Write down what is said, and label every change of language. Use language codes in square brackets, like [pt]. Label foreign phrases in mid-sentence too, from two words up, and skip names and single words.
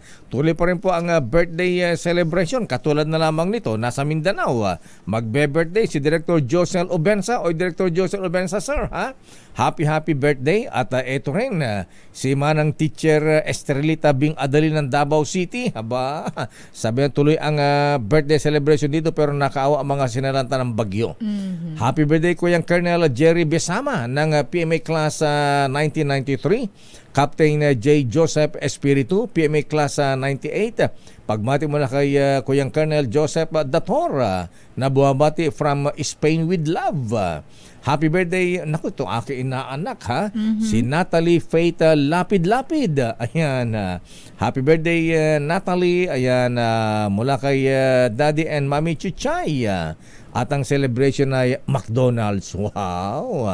[tl] Tuloy pa rin po ang [en] birthday celebration. [tl] Katulad na lamang nito, nasa Mindanao, magbe-birthday si Director Josel Obensa o Director Josel Obensa, sir, ha? [en] Happy birthday. [tl] At ito rin, si Manang Teacher Estrelita Bing Adali ng Davao City. Aba, sabi na tuloy ang [en] birthday celebration [tl] dito pero nakaawa ang mga sinalanta ng bagyo. [en] Happy birthday Kuyang Colonel Jerry Besama ng PMA Class 1993. Captain J. Joseph Espiritu, PMA Class 98. [tl] Pagmati mo na kay Kuyang Colonel Joseph Dator na buwabati [en] from Spain with love. Happy birthday, [tl] naku, ito aking inaanak, ha? Si Natalie Faith Lapid-Lapid. Ayan, [en] happy birthday, [tl] Natalie. Ayan, mula kay Daddy and Mami Chuchay. At ang celebration ay McDonald's. Wow!